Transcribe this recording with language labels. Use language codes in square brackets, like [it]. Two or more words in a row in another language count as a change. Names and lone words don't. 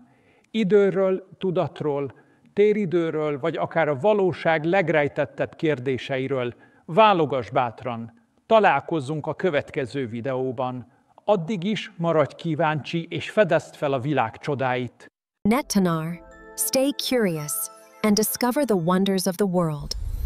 [hu] Időről, tudatról, téridőről, vagy akár a valóság legrejtettebb kérdéseiről. Válogass bátran. Találkozzunk a következő videóban. Addig is maradj kíváncsi, és fedezd fel a világ csodáit. Nettanar. [en] Stay curious and discover the wonders of the world.